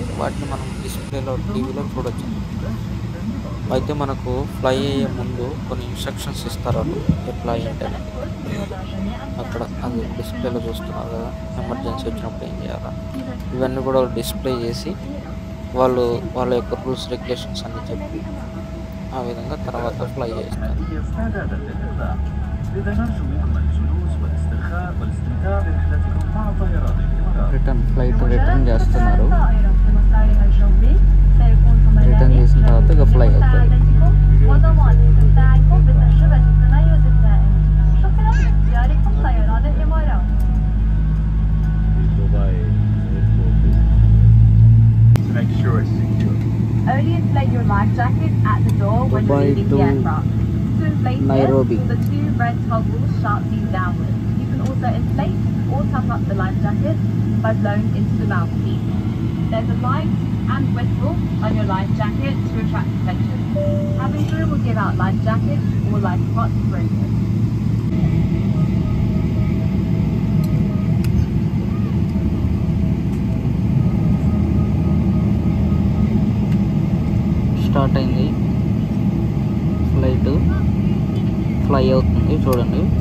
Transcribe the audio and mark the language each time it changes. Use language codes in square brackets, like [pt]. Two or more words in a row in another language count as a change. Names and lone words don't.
[te] వాటిని మనం డిస్‌ప్లేలో టీవీలో చూడొచ్చనమాట. అయితే మనకు ఫ్లై అయ్యే ముందు కొన్ని ఇన్‌స్ట్రక్షన్స్ ఇస్తారాళ్ళు. ఎట్లా ఏంటనేది. అక్కడ అది డిస్‌ప్లేలో చూస్తున్నారు కదా! ఎమర్జెన్సీ వచ్చినప్పుడు ఏం చేయాలా? ఇవన్నీ కూడా డిస్‌ప్లే చేసి వాళ్ళు వాళ్ళ యొక్క [en] rules, regulations [te] అన్నీ చెప్పి ఆ విధంగా తర్వాత ఫ్లై చేస్తారు. [ar] هي استعدادا للإطلاق. لذا نرجو منكم الجلوس والاسترخاء والاستمتاع برحلتكم مع طيران الإمارات. [te] రిటర్న్ చేస్తున్నారు. [ar] الطائرة في مسارها الجوي سيكون [te] రిటర్న్ చేసిన తర్వాత ఇక ఫ్లై అవుతుంది. [ar] مساعدتكم وضمان استمتاعكم بتجربة التميز الدائم. شكرا لاختياركم طيران الإمارات. [en] Make sure it's secure. Only inflate your life jacket at the door when you're Dubai leaving to the aircraft. To inflate Nairobi. it, the two red toggles sharply downwards. You can also inflate or top up the life jacket by blowing into the mouthpiece. There's a light and whistle on your life jacket to attract attention. Cabin crew will give out life jackets or life pots for instance. [te] స్టార్ట్ అయింది ఫ్లైట్. ఫ్లై అవుతుంది చూడండి.